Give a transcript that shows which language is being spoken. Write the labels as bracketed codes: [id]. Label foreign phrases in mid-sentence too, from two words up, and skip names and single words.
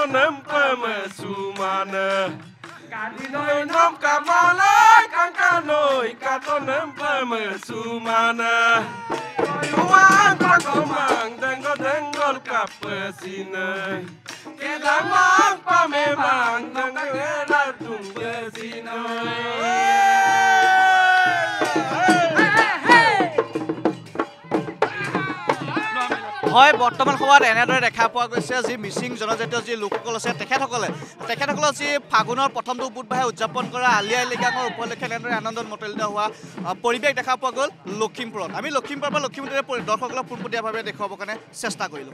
[mrg] nempe mesumane Kadinoi nom kamala kankano ikato nempe mesumane Yuang pakomang denggol kapesine Kedamang pamemang denggela tungbesine [as] হয় বৰ্তমান সময়ত এনেদৰে দেখা পোৱা গৈছে যি মিচিং জনজাতীয় যি লোকসকল আছে তেখেতসকলৰ যি ফাগুনৰ প্ৰথমটো বুধবাৰে উদযাপন কৰা আলি আই লৃগাঙৰ উপলক্ষে এনেদৰে আনন্দত মতলীয়া হোৱা পৰিৱেশ দেখা পোৱা গ'ল লখিমপুৰত আমি লখিমপুৰৰ পৰা লখিমপুৰলৈ দৰ্শকসকলক পোনপটীয়াভাৱে দেখুৱাবৰ কাৰণে চেষ্টা কৰিলোঁ